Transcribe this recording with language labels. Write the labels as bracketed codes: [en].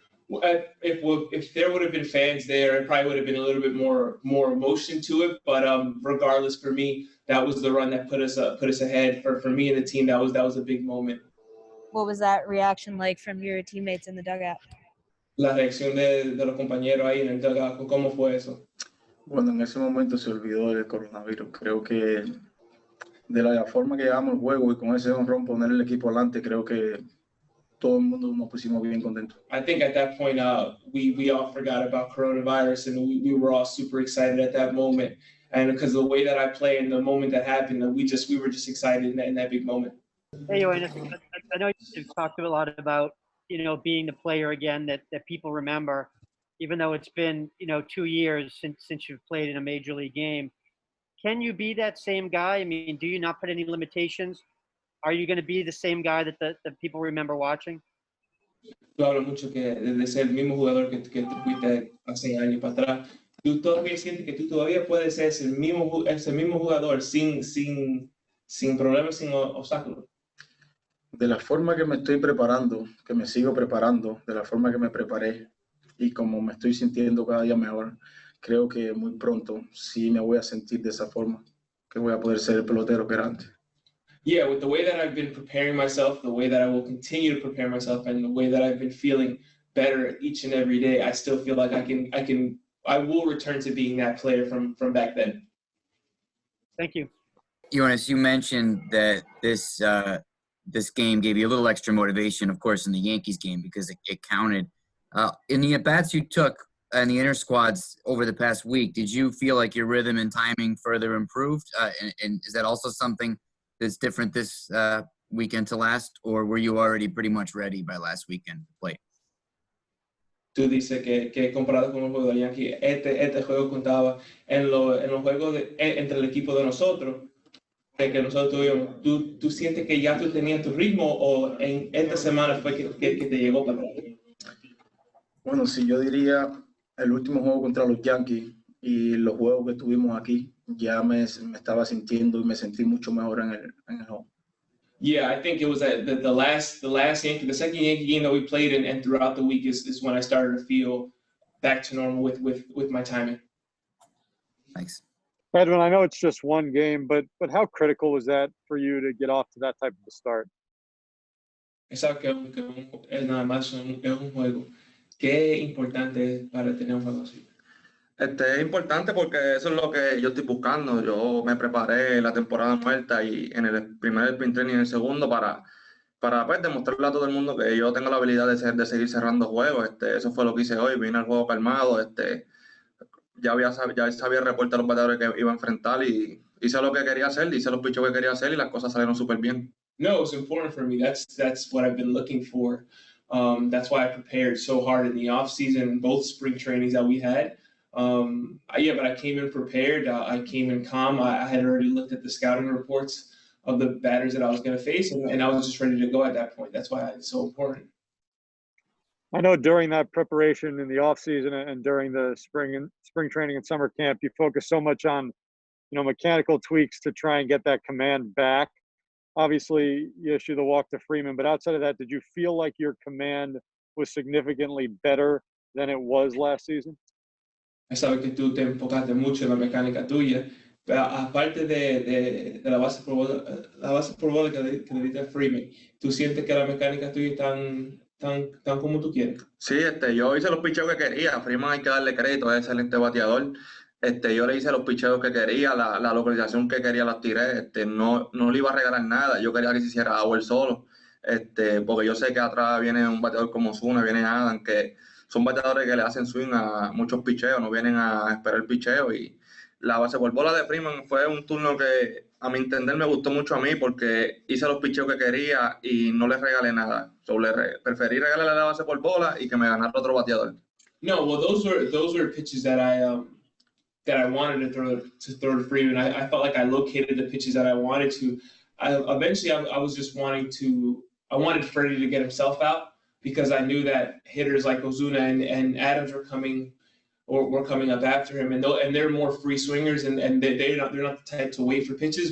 [en] If there would have been fans there, it probably would have been a little bit more emotion to it. But regardless, for me, that was the run that put us ahead. For me and the team, that was a big moment. What was that reaction like from your teammates in the dugout? [es] La reacción de los compañeros ahí en el dugout, ¿cómo fue eso? Bueno, en ese momento se olvidó del coronavirus. Creo que de la forma que llevamos el juego y con ese honrón poner el equipo adelante, creo que todo el mundo nos pusimos bien contentos. [en] I think at that point, we all forgot about coronavirus, and we were all super excited at that moment. And because the way that I play and the moment that happened, we were just excited in that big moment. Hey, Yoenis, I know you've talked a lot about, being the player again that people remember, even though it's been, 2 years since you've played in a major league game. Can you be that same guy? I mean, do you not put any limitations? Are you going to be the same guy that the people remember watching? [es] Tú hablas mucho que desde ser el mismo jugador que tú fuiste hace años para atrás, tú todavía sientes que tú todavía puedes ser ese mismo jugador sin problemas, sin obstáculos. De la forma que me estoy preparando, que me sigo preparando, de la forma que me preparé y como me estoy sintiendo cada día mejor, creo que muy pronto sí me voy a sentir de esa forma, que voy a poder ser el pelotero que era antes. [en] Yeah, with the way that I've been preparing myself, the way that I will continue to prepare myself, and the way that I've been feeling better each and every day, I still feel like I will return to being that player from back then. Thank you. Yoenis, you mentioned that this this game gave you a little extra motivation, of course, in the Yankees game because it counted. In the at-bats you took in the inter squads over the past week, did you feel like your rhythm and timing further improved? And is that also something that's different this weekend to last, or were you already pretty much ready by last weekend to play? [es] Tú dices que comparado con el juego de Yankees, este juego contaba en los juegos entre el equipo de nosotros, de que nosotros tuvimos. ¿Tú sientes que ya tú tenías tu ritmo o en esta semana fue que te llegó para atrás? Bueno, sí, yo diría el último juego contra los Yankees y los juegos que tuvimos aquí, ya me estaba sintiendo y me sentí mucho mejor en el juego. [en] Yeah, I think it was the second Yankee game that we played, and throughout the week is when I started to feel back to normal with my timing. Thanks. Edwin, I know it's just one game, but how critical was that for you to get off to that type of a start? [es] Exacto, es nada más es un juego. ¿Qué importante es para tener un juego así? Es importante porque eso es lo que yo estoy buscando. Yo me preparé la temporada muerta y en el primer sprint training y en el segundo para pues, demostrarle a todo el mundo que yo tengo la habilidad de seguir cerrando juegos. Eso fue lo que hice hoy. Vine al juego calmado. Ya sabía el reporte de los bateadores que iba a enfrentar y hice lo que quería hacer, hice los pichos que quería hacer y las cosas salieron súper bien. [en] No, it's important for me. That's what I've been looking for. That's why I prepared so hard in the off season, both spring trainings that we had. But I came in prepared. I came in calm. I had already looked at the scouting reports of the batters that I was going to face, and I was just ready to go at that point. That's why it's so important. I know during that preparation in the off season and during the spring training and summer camp, you focus so much on, mechanical tweaks to try and get that command back. Obviously, you issue the walk to Freeman, but outside of that, did you feel like your command was significantly better than it was last season? [es] Sabes que tú te enfocaste mucho en la mecánica tuya, pero aparte de la base por bola que le diste a Freeman, ¿tú sientes que la mecánica tuya es tan como tú quieres? Sí, yo hice los picheos que quería. Freeman hay que darle crédito, es excelente bateador. Yo le hice los picheos que quería, la localización que quería las tiré. No le iba a regalar nada. Yo quería que se hiciera agua él solo. Porque yo sé que atrás viene un bateador como Zuna, viene Adam, que son bateadores que le hacen swing a muchos picheos, no vienen a esperar el picheo. Y la base por bola de Freeman fue un turno que, a mi entender, me gustó mucho a mí porque hice los picheos que quería y no le regalé nada. Preferí regalarle la base por bola y que me ganara otro bateador. [en] No, well, those were pitches that I wanted to throw to Freeman. I felt like I located the pitches that I wanted to. Eventually, I was just I wanted Freddie to get himself out because I knew that hitters like Ozuna and Adams were coming up after him, and they're more free swingers, and they're not the type to wait for pitches.